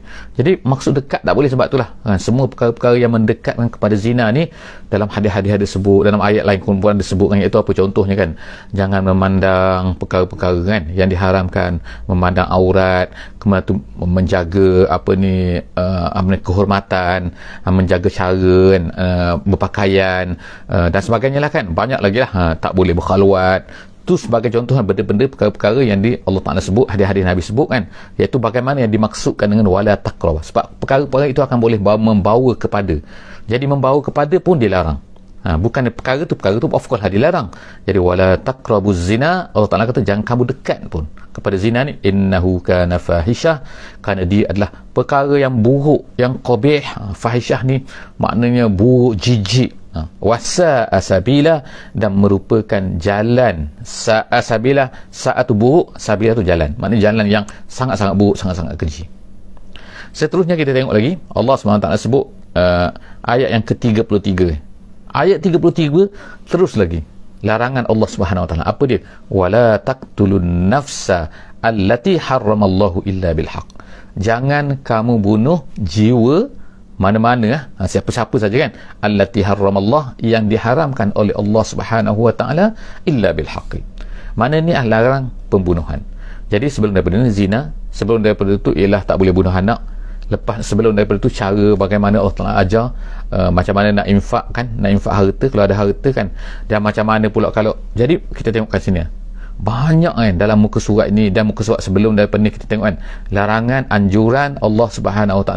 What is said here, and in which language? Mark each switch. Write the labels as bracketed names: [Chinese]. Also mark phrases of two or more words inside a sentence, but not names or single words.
[Malay] Jadi maksud dekat tak boleh sebab itulah semua perkara-perkara yang mendekatkan kepada zina ni dalam hadis-hadis disebut, dalam ayat lain pun disebutkan, iaitu apa contohnya kan, jangan memandang perkara-perkara kan yang diharamkan, memandang aurat, kemudian menjaga kehormatan, menjaga cara kan, berpakaian dan sebagainya lah kan, banyak lagi lah, tak boleh berkhalwat. Itu sebagai contoh benda-benda perkara-perkara yang Allah Ta'ala sebut, hadis-hadis Nabi sebut kan, iaitu bagaimana yang dimaksudkan dengan [Arabic] ولا تقرب. [Malay] Sebab perkara-perkara itu akan boleh membawa kepada, jadi membawa kepada pun dilarang. Bukan perkara tu [English] of course [Malay] dilarang. Jadi [Arabic] ولا تقربوا الزنى, [Malay] Allah Ta'ala kata jangan kamu dekat pun kepada zina ni, [Arabic] إنه كان فاحشة, [Malay] kerana dia adalah perkara yang buruk, yang qabih. Fahishah ni maknanya buruk, jijik. [Arabic] وساء سبيلا, [Malay] dan merupakan jalan. [Arabic] ساء سبيلا, [Malay] sa'a tu buruk, sabila tu jalan, maknanya jalan yang sangat-sangat buruk, sangat-sangat keji. Seterusnya kita tengok lagi Allah SWT sebut ayat yang ke-33. Ayat 33 terus lagi larangan [Arabic] الله سبحانه وتعالى. [Malay] Apa dia? [Arabic] ولا تقتلوا النفس التي حرم الله إلا بالحق. [Malay] Jangan kamu bunuh jiwa mana-mana, siapa-siapa saja kan, [Arabic] التي حرم الله, [Malay] yang diharamkan oleh [Arabic] الله سبحانه وتعالى, إلا بالحق. [Malay] Mana ni larang pembunuhan. Jadi sebelum daripada ni zina, sebelum daripada itu ialah tak boleh bunuh anak, lepas sebelum daripada itu cara bagaimana Allah Taala ajar macam mana nak infak kan, nak infak harta kalau ada harta kan, dan macam mana pula kalau, jadi kita tengok kat sini banyak kan dalam muka surat ini dan muka surat sebelum daripada ni, kita tengok kan larangan, anjuran [Arabic] الله سبحانه وتعالى.